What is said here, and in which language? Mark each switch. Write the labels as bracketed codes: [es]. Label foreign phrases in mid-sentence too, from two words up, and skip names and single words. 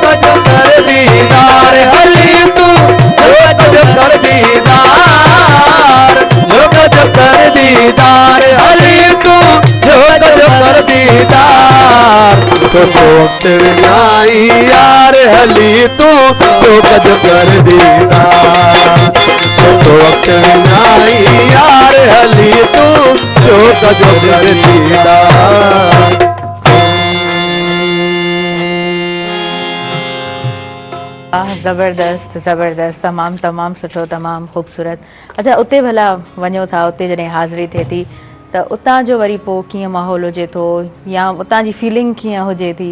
[sd] जो कर दीदार हली तू झोंक जो कर दीदार झोंक जो कर दीदार हली तू झोंक जो कर दीदार तो वक्त विनाई यार हली तू झोंक जो कर दीदार तो वक्त विनाई यार हली तू झोंक जो कर दीदार ज़बरदस्त ज़बरदस्त तमामु तमामु सुठो तमामु ख़ूबसूरत अच्छा उते भला वञो था उते जॾहिं हाज़िरी थिए थी त उतां जो वरी पोइ कीअं माहौल हुजे थो या उतां जी फीलिंग कीअं हुजे थी